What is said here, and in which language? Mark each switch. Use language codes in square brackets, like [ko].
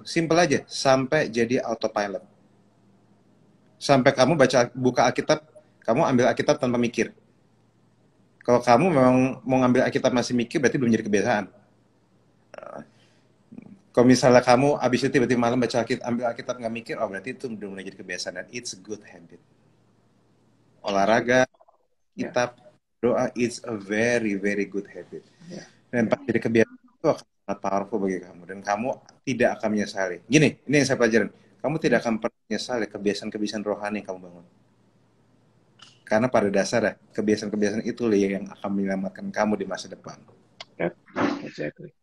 [id] Simple aja, sampai jadi autopilot. Sampai kamu buka Alkitab, kamu ambil Alkitab tanpa mikir. Kalau kamu memang mau ngambil Alkitab masih mikir, berarti belum jadi kebiasaan. Kalau misalnya kamu abis itu tiba-tiba malam baca Alkitab, ambil Alkitab nggak mikir, oh berarti itu udah mulai jadi kebiasaan dan [en] it's a good habit. [id] Olahraga, Ya. kitab, doa, [en] it's a very very good habit. [id] Ya. Dan pas jadi kebiasaan itu akan sangat powerful bagi kamu dan kamu tidak akan menyesali. Gini, ini yang saya pelajarin. Kamu tidak akan pernah menyesali kebiasaan-kebiasaan rohani yang kamu bangun. Karena pada dasarnya kebiasaan-kebiasaan itu yang akan menyelamatkan kamu di masa depan. Ya. [en] Exactly.